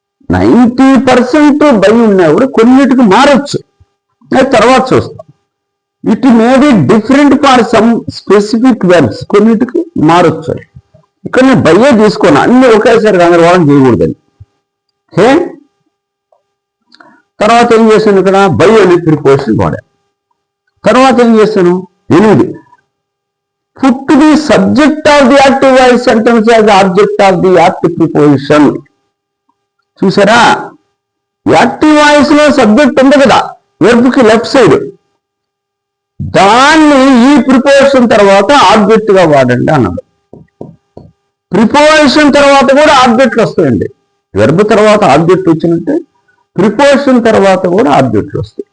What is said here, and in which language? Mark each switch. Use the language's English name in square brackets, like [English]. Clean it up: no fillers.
[Telugu] 90% by ఉన్నా కూడా కొన్నిటికి మారచ్చు, అది తర్వాత చూస్తాం. [English] it may be different for some specific verbs, [Telugu] కొన్నిటికి మారచ్చు. ఇక్కడ నేను బయ్యే తీసుకోను, అన్ని ఒకేసారి గందరగోళం చేయకూడదని. ఓకే, తర్వాత ఏం చేశాను? ఇక్కడ బై అనే ప్రిపోజిషన్ వాడా. తర్వాత ఏం చేశాను [English] 8 put the subject of the active voice sentence as the object of the active preposition. [Telugu] చూసారా, యాక్టివ్ వాయిస్ లో సబ్జెక్ట్ ఉంది కదా వెర్బ్ కి లెఫ్ట్ సైడ్, దాన్ని ఈ ప్రిపోజిషన్ తర్వాత ఆబ్జెక్ట్ గా వాడండి అన్నాడు. ప్రిపోజిషన్ తర్వాత కూడా ఆబ్జెక్ట్లు వస్తాయండి. వెర్బ్ తర్వాత ఆబ్జెక్ట్ వచ్చినట్టే ప్రిపోజిషన్ తర్వాత కూడా ఆబ్జెక్ట్లు వస్తాయి.